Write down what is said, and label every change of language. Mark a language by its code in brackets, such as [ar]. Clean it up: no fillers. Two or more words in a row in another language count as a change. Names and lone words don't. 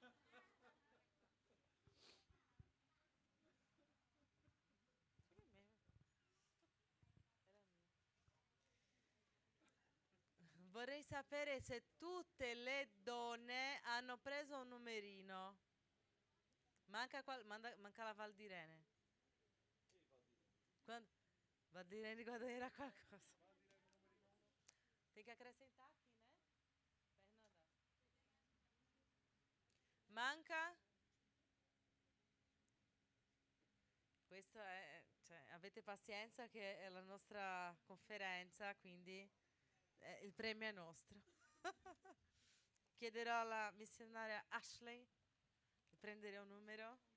[it] Vorrei sapere se tutte le donne hanno preso un numerino. Manca la Val di Rene. Val di Rene quando era qualcosa. [pt] Tem que acrescentar aqui, né? Fernanda. [it] Manca? Questo è, cioè, avete pazienza che è la nostra conferenza, quindi il premio è nostro. Chiederò alla missionaria Ashley di prendere un numero.